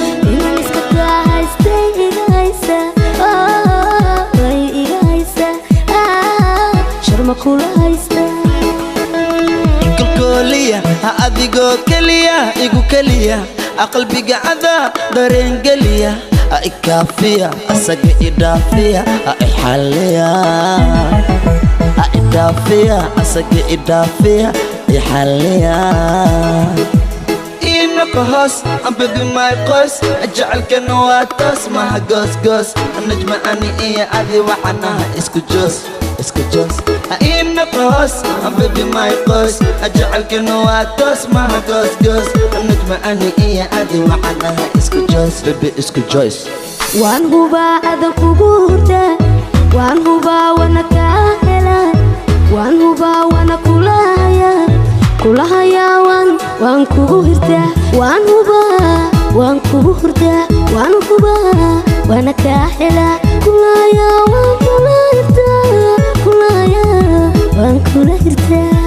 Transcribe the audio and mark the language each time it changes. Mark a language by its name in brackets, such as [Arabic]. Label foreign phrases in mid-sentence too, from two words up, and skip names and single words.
[Somali] Inaan iska ka haysta, iga haysa, oh, iga haysa, ah, sharma kula haysta. Kalkooliya, ha adigoo keliya, igu keliya, a qalbiga cada dareen geliya, a i kaafiya, asaga i dhaafiya, a i xalliya, a i dhaafiya, asaga i dhaafiya, i xalliya. Ii noqo hoos, [English] I'm baby my [Somali] qoys, jecelkana waa toos, maha goos goos, najma ani iyo adi waxaan nahay isku joos, isku joos. Ii noqo hoos, [English] I'm baby my [Somali] qoys, jecelkana waa toos, maha goos goos, najma ani iyo adi waxaan nahay isku joos, baby isku joos. Waan hubaa adan kugu hurda, waan hubaa wana ka hela, waan hubaa wana kula haya, kula haya waan, waan kugu hurda, waan hubaa, waan kugu hurda, waan hubaa wana ka hela, kula haya waan kula hurda, kula haya waan kula hurda.